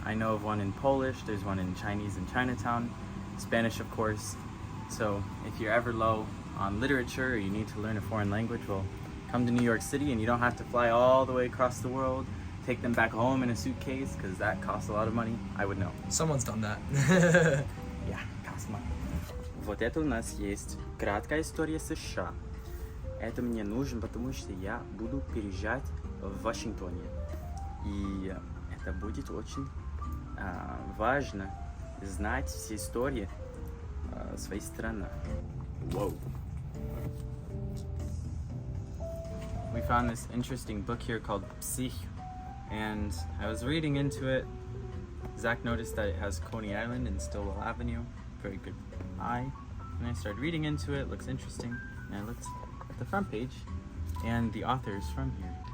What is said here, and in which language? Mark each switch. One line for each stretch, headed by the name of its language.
English: I know of one in Polish, there's one in Chinese in Chinatown, Spanish of course. So if you're ever low on literature or you need to learn a foreign language, well, come to New York City and you don't have to fly all the way across the world, take them back home in a suitcase, because that costs a lot of money. I would know. Someone's done that. Yeah, costs money.
Russian: Вот это у нас есть краткая история США. Это мне нужно, потому что я буду переезжать в Вашингтоне. И это будет очень важно знать все истории своей страны.
English: Whoa. We found this interesting book here called Psych, and I was reading into it. Zach noticed that it has Coney Island and Stillwell Avenue. Very good eye. And I started reading into it. Looks interesting. And I looked at the front page, and the author is from here.